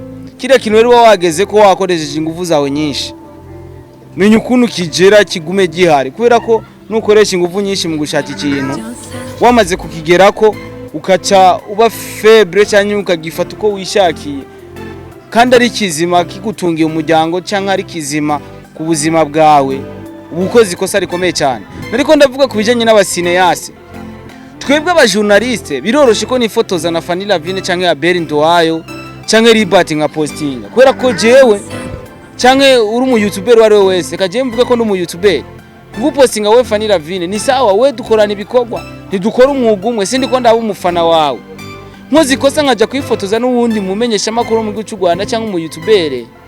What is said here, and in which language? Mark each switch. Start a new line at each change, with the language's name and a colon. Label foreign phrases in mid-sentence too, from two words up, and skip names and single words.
Rundi: Kiriya kintu rero wageze ko wakoresheje ingufu zawe nyinshi, menya ukuntu kigera kigume gihari kubera ko nukoresha ingufu nyinshi mu gushaka ikintu wamaze kukigerako ukaca uba febre cyangwa ukagifata uko wishakiye kandi ari kizima kigutungiye umuryango cyangwa ari kizima ku buzima bwawe, ubukozi ikosa rikomeye cyane. Nariko ndavuga kubijanye n'abasineyase. Twebwe aba journaliste biroroshe ko nifotoza na Fanny Lavine cyangwa ya Berindo wayo cyangwa Ribati nka posting kubera ko jewe cyangwa uri mu YouTuber wari wese kaje mvuga ko ndi mu YouTuber ngupostinga we Fanny Lavine ni sawa, we dukorana ibikorwa ntidukora umwuga umwe, sindi ko ndaba umufana wawe nkozi kosa nkaja kwifotoza n'uwundi mumenyesha makuru mu gihugu cy'u Rwanda cyangwa mu YouTuber